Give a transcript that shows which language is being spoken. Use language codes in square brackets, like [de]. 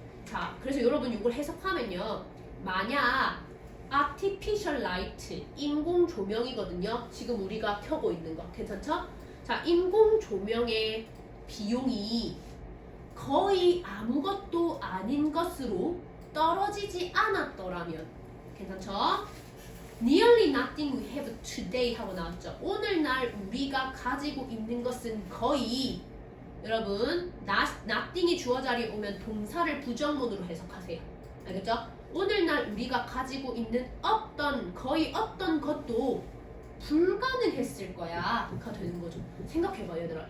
[ko] 자, 그래서 여러분 이걸 해석하면요. 만약 artificial light, 인공 조명이거든요. 지금 우리가 켜고 있는 거. 괜찮죠? 자, 인공 조명의 비용이 거의 아무것도 아닌 것으로 떨어지지 않았더라면 괜찮죠? [en] Nearly nothing we have today 하고 나왔죠. [ko] 오늘날 우리가 가지고 있는 것은 거의 여러분 nothing이 주어 자리에 오면 동사를 부정문으로 해석하세요. 알겠죠? 오늘날 우리가 가지고 있는 거의 어떤 것도 불가능했을 거야 가 되는 거죠. 생각해봐 얘들아.